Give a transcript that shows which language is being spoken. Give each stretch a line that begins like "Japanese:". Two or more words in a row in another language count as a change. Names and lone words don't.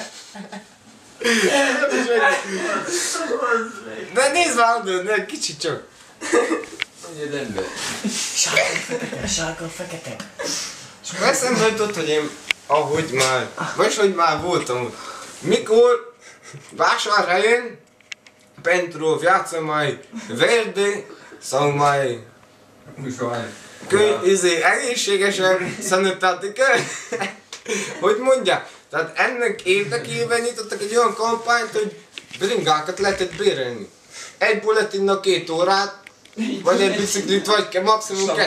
Hungarian: De nézd már oda, kicsit csak. Mondja rendben. Sárga, fekete, sárga, fekete. És akkor eszembe jutott, hogy én ahogy már, vagy hogy már voltam ott.
Romanian: Mikor Vásárhelyen pentru viață mai verde sau mai egészségesen sanitátika.
Hungarian: Hogy mondják? Tehát ennek érdekében nyitottak egy olyan kampányt, hogy bringákat lehetett bérelni. Egy bulletinnak 2 órát, vagy egy biciklit, vagy maximum 2.